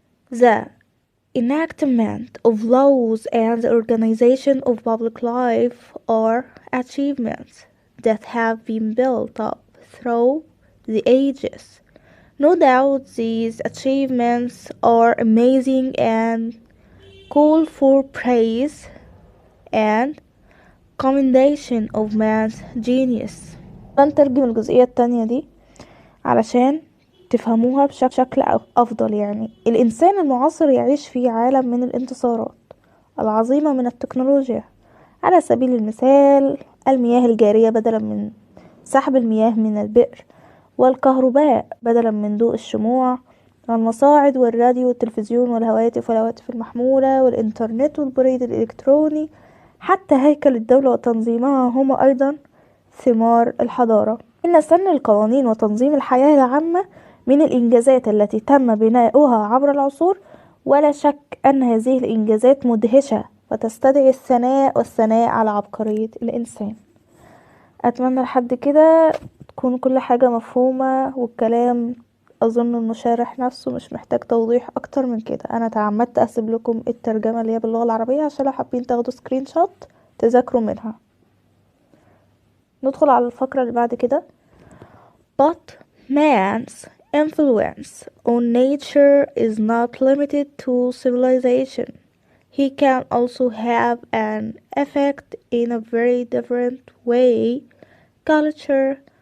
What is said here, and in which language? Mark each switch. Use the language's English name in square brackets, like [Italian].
[English] The enactment of laws and the organization of public life are achievements that have been built up through the ages. No doubt these achievements are amazing and call for praise and commendation of man's genius. [Arabic] هنترجم الجزئية التانية دي علشان تفهموها بشكل أفضل. يعني الإنسان المعاصر يعيش في عالم من الانتصارات العظيمة من التكنولوجيا. على سبيل المثال، المياه الجارية بدلا من سحب المياه من البئر، والكهرباء بدلا من ضوء الشموع، والمصاعد والراديو والتلفزيون والهواتف المحمولة والإنترنت والبريد الإلكتروني. حتى هيكل الدولة وتنظيمها هما أيضا ثمار الحضارة. إن سن القوانين وتنظيم الحياة العامة من الإنجازات التي تم بناؤها عبر العصور، ولا شك أن هذه الإنجازات مدهشة وتستدعي الثناء والثناء على عبقرية الإنسان. أتمنى لحد كده تكون كل حاجة مفهومة، والكلام أظن إنه شارح نفسه، مش محتاج توضيح أكتر من كده. أنا تعمدت أسيب لكم الترجمة اللي هي باللغة العربية عشان لو حابين تاخدوا سكرين شوت تذاكروا منها. ندخل على الفقرة اللي بعد كده. [English] But man's influence on nature is not limited to civilization. He can also have an effect in a very different way. Culture.